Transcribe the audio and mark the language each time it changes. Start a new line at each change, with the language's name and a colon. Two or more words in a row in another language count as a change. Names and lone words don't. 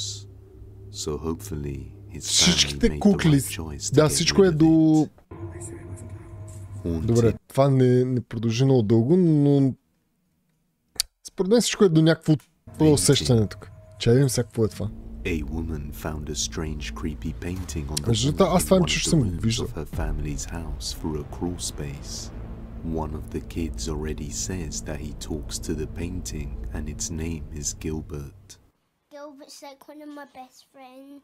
English: So hopefully his family made the right choice to get rid of it.
Bulgarian: Добре, това не продължи много дълго, но според мен всичко е до някакво усещане тук. Че видим сега какво е това.
English: A woman found a strange creepy painting on the wall of her family's house through a crawl space. One of the kids already says that he talks to the painting and its name is Gilbert. Gilbert's like one of my best friends.